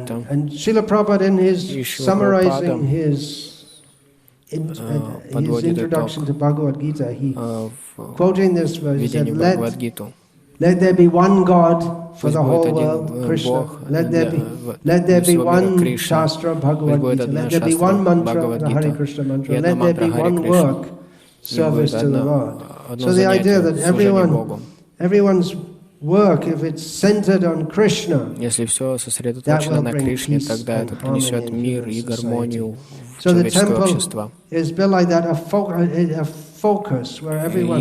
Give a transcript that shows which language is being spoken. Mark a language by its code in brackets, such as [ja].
[en] And Srila Prabhupada, in his summarizing his introduction to Bhagavad Gita, he, quoting this verse, said, let there be one God for the whole world, Krishna. Let there be one shastra, Bhagavad Gita. Let there be one mantra, the Hare Krishna mantra. Let there be one work, service to the Lord. So the idea that everyone's work, if it's centered on Krishna, [ru] если все сосредоточено на Кришне, тогда это принесет мир и гармонию в [en] so the [ru] человеческое [en] temple [ru] общество. [en] Is built like that, a focus where everyone,